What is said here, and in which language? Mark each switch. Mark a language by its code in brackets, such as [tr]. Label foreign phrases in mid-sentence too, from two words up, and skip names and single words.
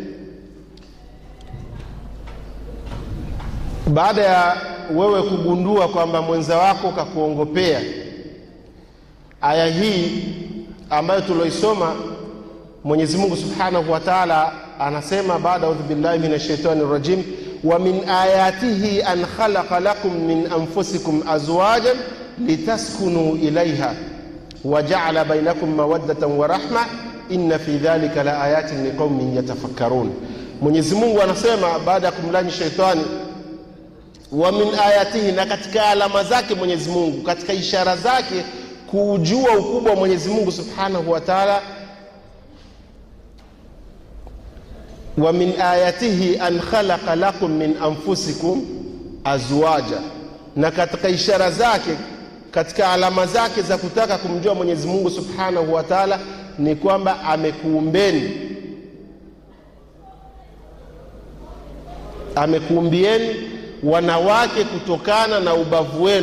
[sw] Baada ya wewe kugundua kwamba mwenza wako kakuongopea, aya hii ambayo tuloisoma, Mwenyezi Mungu [ar] سبحانه وتعالى [sw] anasema baada [ar] أعوذ بالله من الشيطان الرجيم، ومن آياته أن خلق لكم من أنفسكم أزواجا لتسكنوا إليها وجعل بينكم مودة ورحمة إن في ذلك لآيات لقوم يتفكرون. [sw] Mwenyezi Mungu anasema baada ya kumlani shaitani, [ar] ومن آياته, [sw] na katika alama zake Mwenyezi Mungu, katika ishara zake kujua ukubwa wa Mwenyezi Mungu [ar] سبحانه وتعالى, ومن آياته أن خلق لكم من أنفسكم أزواجا, [sw] na katika ishara zake, katika alama zake za kutaka kumjua Mwenyezi Mungu [ar] سبحانه وتعالى [sw] ni kwamba amekuumbieni wanawake kutokana na ubavu wenu.